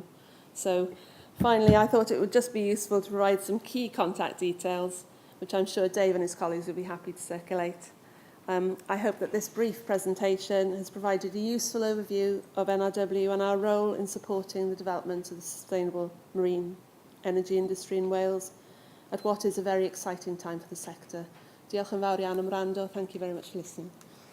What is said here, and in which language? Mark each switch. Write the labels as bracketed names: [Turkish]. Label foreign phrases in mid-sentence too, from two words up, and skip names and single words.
[English] So finally, I thought it would just be useful to provide some key contact details, which I'm sure Dave and his colleagues will be happy to circulate. I hope that this brief presentation has provided a useful overview of NRW and our role in supporting the development of the sustainable marine energy industry in Wales at what is a very exciting time for the sector. [Welsh] Diolch yn fawr iawn am wrando. [English] Thank you very much for listening.